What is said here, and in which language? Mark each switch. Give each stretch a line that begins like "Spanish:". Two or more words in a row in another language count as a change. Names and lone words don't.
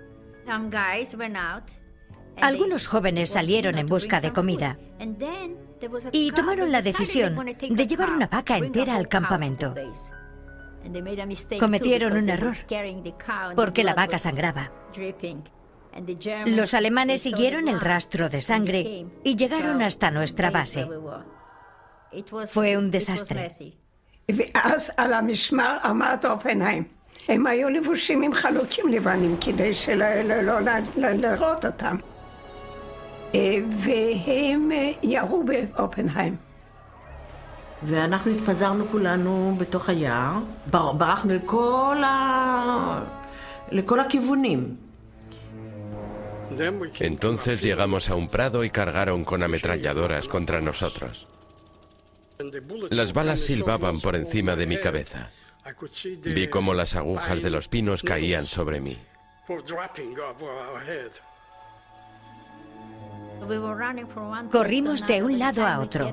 Spanish: Algunos jóvenes salieron en busca de comida y tomaron la decisión de llevar una vaca entera al campamento. Cometieron un error, porque la vaca sangraba. Los alemanes siguieron el rastro de sangre y llegaron hasta nuestra base. Fue un desastre.
Hebrew: ואז על המשמר עמד אופנהיים. הם היו לבושים עם חלוקים לבנים כדי לא לראות אותם. והם ירו באופנהיים. ואנחנו התפזרנו כולנו בתוך היער, ברחנו לכל הכיוונים.
Spanish: Entonces llegamos a un prado y cargaron con ametralladoras contra nosotros. Las balas silbaban por encima de mi cabeza. Vi cómo las agujas de los pinos caían sobre mí. Corrimos de un lado a otro.